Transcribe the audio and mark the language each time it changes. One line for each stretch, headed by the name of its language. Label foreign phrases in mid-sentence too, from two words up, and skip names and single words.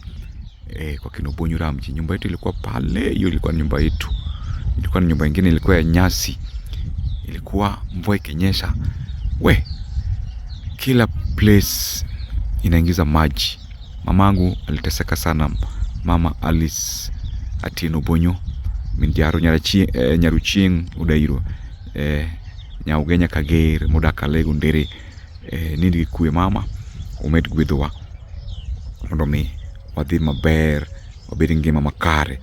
Swahili: Kwa kina Bonyuramji. Nyumba yetu ilikuwa pale. Hiyo ilikuwa nyumba yetu. Ilikuwa nyumba nyingine ilikuwa ya nyasi. Ilikuwa mvua ikinyesha, kila place inaingiza maji. Mamangu aliteseka sana.
Luo (Kenya and Tanzania): Mama Alice Atieno Bonyo Mindiaro Nyaruchieng Udairo, Nyaugenya Kager Modaka Lego Ndere, nindi kuwe mama umed gwedhowa mondo mi wadhi maber, wabed ngima makare.